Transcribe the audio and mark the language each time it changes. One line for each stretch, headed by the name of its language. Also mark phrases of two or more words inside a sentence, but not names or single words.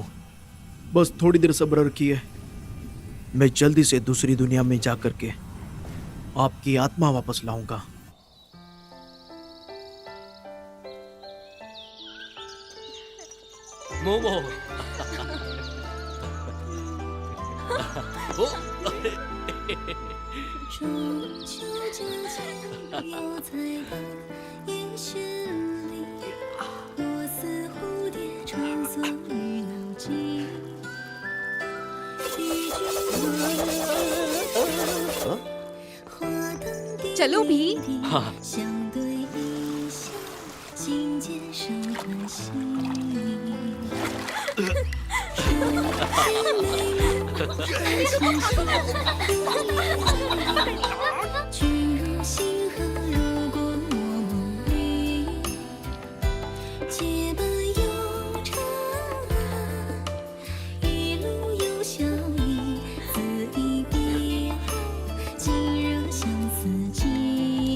Hindi: बस थोड़ी देर सब्र रखिए, मैं जल्दी से दूसरी दुनिया में जा करके आपकी आत्मा वापस लाऊंगा। मोमो। ओ, अरे।
Chinese: 中秋佳节有彩灯，夜市里，我似蝴蝶穿梭于脑际。一句话，花灯点
Hindi: चलो भी।
Chinese: 点，
Hindi: हाँ।
Chinese: 相对一笑，心间生欢喜。君入星河，如果我梦里，结伴悠长，一路有笑意，自一别后，尽热相思寄。